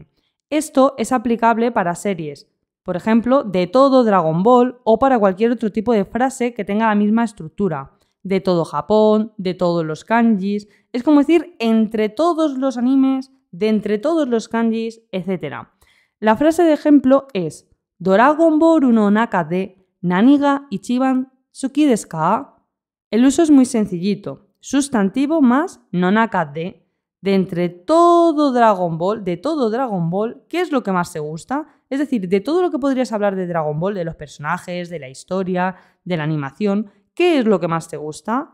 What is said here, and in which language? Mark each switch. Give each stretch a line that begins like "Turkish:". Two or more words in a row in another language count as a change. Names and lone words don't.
Spanish: Esto es aplicable para series, por ejemplo, de todo Dragon Ball o para cualquier otro tipo de frase que tenga la misma estructura. De todo Japón, de todos los kanjis, es como decir entre todos los animes, de entre todos los kanjis, etc. La frase de ejemplo es
Japanese: ドラゴンボールの中で何が一番好きですか?
Spanish: El uso es muy sencillito. Sustantivo más
Japanese: の中で.
Spanish: De entre todo Dragon Ball, ¿qué es lo que más te gusta? Es decir, de todo lo que podrías hablar de Dragon Ball, de los personajes, de la historia, de la animación, ¿qué es lo que más te gusta?